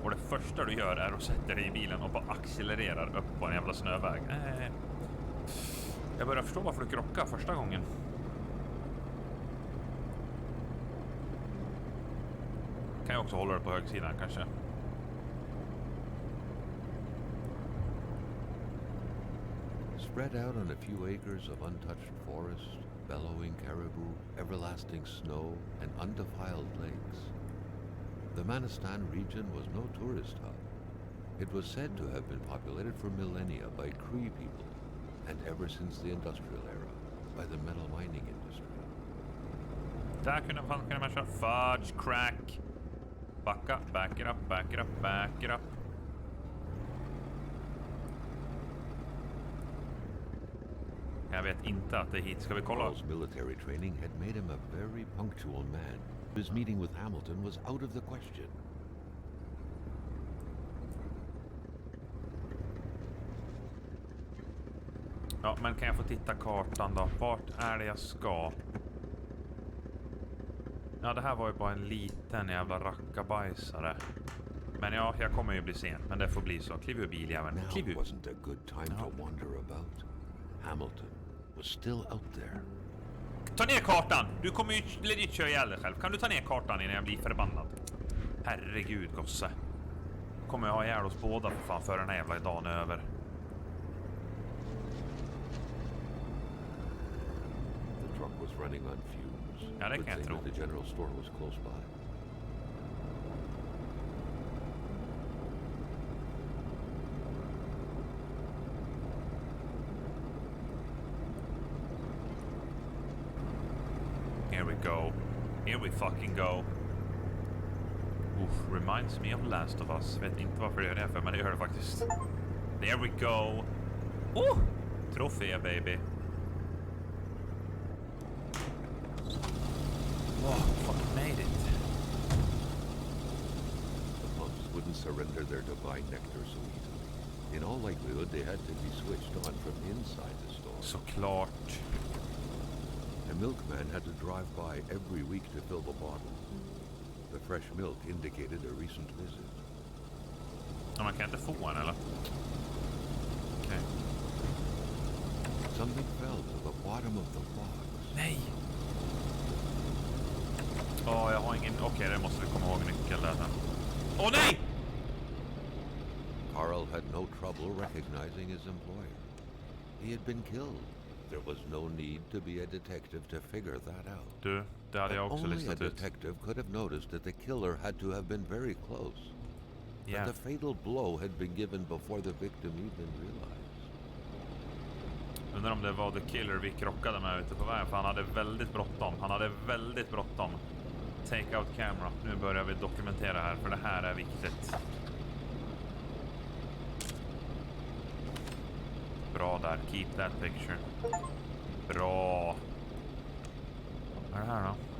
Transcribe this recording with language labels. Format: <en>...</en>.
<sv>Och det första du gör är att sätta dig i bilen och bara accelererar upp på en jävla snöväg. Jag börjar förstå varför du krockade första gången. Kan jag också hålla det på högsidan kanske.</sv> <en>Spread out on a few acres of untouched forest, bellowing caribou, everlasting snow, and undefiled lakes. The Manistan region was no tourist hub. It was said to have been populated for millennia by Cree people, and ever since the industrial era, by the metal mining industry.</en> <sv>Där kunde man köra fudge, crack.</sv> <en>Backa, back it up, back it up, back it up.</en> <sv>Jag vet inte att det är hit. Ska vi kolla?</sv> <en>Carl's military training had made him a very punctual man. His meeting with Hamilton was out of the question.</en> <sv>Ja, men kan jag få titta kartan då? Vart är det jag ska? Ja, det här var ju bara en liten jävla rackabajsare. Men ja, jag kommer ju bli sen. Men det får bli så. Kliv ur biljäveln. Kliv ur.</sv> <en>Now wasn't a good time to wander about. Hamilton was still out there.</en> <sv>Ta ner kartan! Du kommer ju legit köra ihjäl dig själv. Kan du ta ner kartan innan jag blir förbannad? Herregud, gosse. Kommer jag ha ihjäl oss båda för fan för den här jävla dagen är över.</sv> <en>The truck was running on fumes.</en> <sv>Ja, det kan jag</sv> <en>Good</en> <sv>tro.</sv> <en>thing that the general store was close by. Here we go. Here we fucking go. Oof, reminds me of Last of Us.</en> <sv>Vet inte varför det gör det för, men det gör det faktiskt.</sv> <en>There we go. Oh! Trofé, baby. Oh, fucking made it. The pumps wouldn't surrender their divine nectar so easily. In all likelihood, they had to be switched on from inside the store.</en> <sv>Såklart.</sv> <en>A milkman had to drive by every week to fill the bottles. The fresh milk indicated a recent visit.</en> <sv>Ja, man kan inte få en, eller? Okej.</sv> <en>Something fell to the bottom of the box.</en> <sv>Nej! Åh, jag har ingen... Okej, det måste vi komma ihåg nyckeln där sen. Åh, nej!</sv> <en>Carl had no trouble recognizing his employer. He had been killed. There was no need to be a detective to figure that out.</en> <sv>Du, det hade jag också</sv> <en>Only a</en> <sv>listat ut.</sv> <en>detective could have noticed that the killer had to have been very close. Yeah. But the fatal blow had been given before the victim even realized.</en> <sv>Undrar om det var The Killer vi krockade med ute på vägen, för han hade väldigt bråttom. Han hade väldigt bråttom.</sv> <en>Take out camera.</en> <sv>Nu börjar vi dokumentera här, för det här är viktigt. Bra där.</sv> <en>Keep that picture.</en> <sv>Bra. Vad är det här då?</sv>